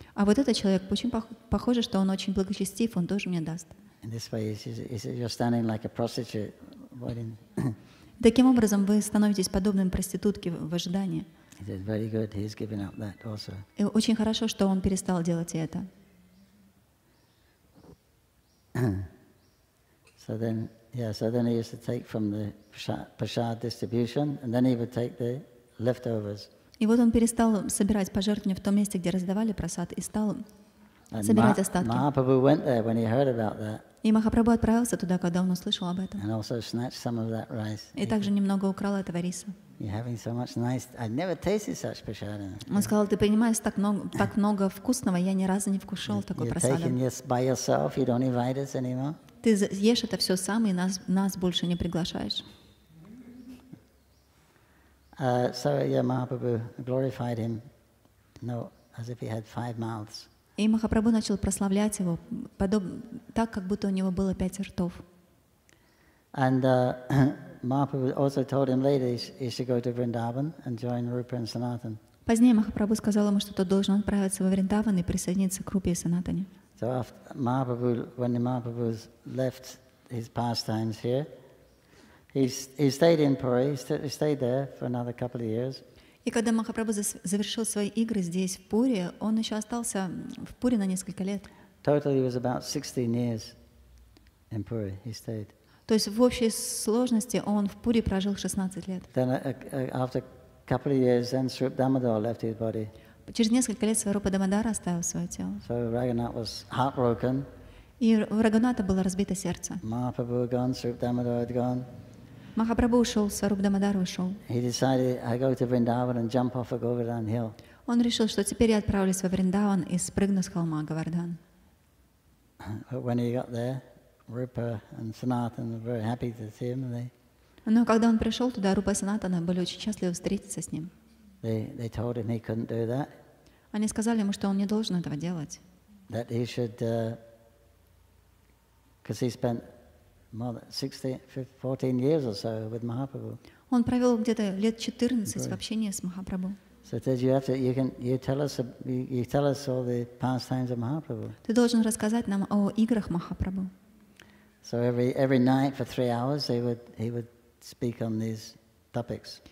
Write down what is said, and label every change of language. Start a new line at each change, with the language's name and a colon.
Russian: А вот этот человек очень похоже, что он очень благочестив, он тоже мне даст.
English: In this way, you're standing like a prostitute, waiting.
Russian: Таким образом, вы становитесь подобным проститутке в ожидании.
English: He said, very good, he's giving up that also.
Russian: И очень хорошо, что он перестал делать это.
English: So then he used to take from the prasad distribution, and then he would take the leftovers.
Russian: И вот он перестал собирать пожертвования в том месте, где раздавали прасад, и стал собирать остатки.
English: Mahaprabhu went there when he heard about that.
Russian: И Махапрабху отправился туда, когда он услышал об этом.
English: And also snatched some of that rice.
Russian: И также немного украл этого риса.
English: You're having so much nice. I've never tasted such prasada.
Russian: Он сказал, ты принимаешь так много вкусного, я ни разу не вкушал такой
English: You're
Russian: прасаду.
English: taking this by yourself. You don't invite us anymore.
Russian: Ты ешь это все сам, и нас больше не приглашаешь.
English: So yeah, Mahaprabhu glorified him, as if he had 5 mouths.
Russian: И Махапрабху начал прославлять его, так, как будто у него было 5 ртов.
English: And Mahaprabhu also told him later he should go to Vrindavan and join Rupa and Sanatan.
Russian: Позднее Махапрабху сказал ему, что тот должен отправиться во Вриндаван и присоединиться к Рупе и Санатане.
English: So after when the Mahaprabhu left his pastimes here, he stayed in Puri. He stayed there for another couple of years.
Russian: И когда Махапрабху завершил свои игры здесь, в Пури, он еще остался в Пури на несколько лет.
English: Totally, he was about 16 years in Puri. He stayed.
Russian: То есть в общей сложности он в Пури прожил 16 лет.
English: Then after a couple of years, then Swarup Damodar left his body.
Russian: Через несколько лет Сварупа Дамодара оставил свое тело.
English: So Raghunath was heartbroken.
Russian: И у Рагуната было разбито сердце.
English: Mahaprabhu had gone, Swarup Damodar had gone.
Russian: Махапрабху ушел, Сваруп Дамодар ушел.
English: He decided, I go to Vrindavan and jump off a Govardhan hill.
Russian: Он решил, что теперь я отправлюсь во Вриндаван и спрыгну с холма Говардан.
English: But when he got there, Rupa and Sanatan were very happy to see him.
Russian: Но когда он пришел туда, Рупа и Санатана были очень счастливы встретиться с ним.
English: They told him he couldn't do that.
Russian: Они сказали ему, что он не должен этого делать.
English: That he should, because he spent more than 14 years or so with Mahaprabhu.
Russian: Он провел где-то лет 14 в общении с Махапрабху.
English: So it says you tell us all the pastimes of Mahaprabhu.
Russian: Ты должен рассказать нам о играх Махапрабху.
English: So every night for 3 hours he would speak on these topics.